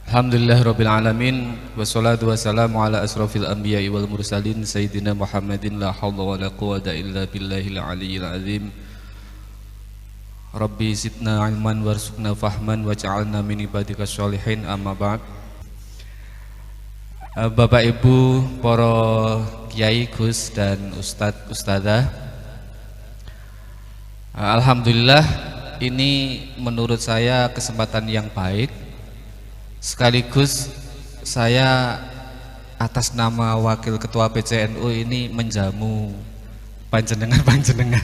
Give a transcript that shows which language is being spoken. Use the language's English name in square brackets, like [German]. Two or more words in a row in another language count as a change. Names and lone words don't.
[Arabic] الحمد لله رب العالمين والصلاة والسلام على أشرف الأنبياء والمرسلين سيدنا محمد لا حول ولا قوة إلا بالله العلي العظيم. رب زدنا علما وارزقنا فهما واجعلنا من عبادك الصالحين، أما بعد. [Indonesian] Bapak Ibu, para kiai, Gus dan ustadz ustadzah, alhamdulillah ini menurut saya kesempatan yang baik. Sekaligus saya atas nama Wakil Ketua PCNU ini menjamu panjenengan.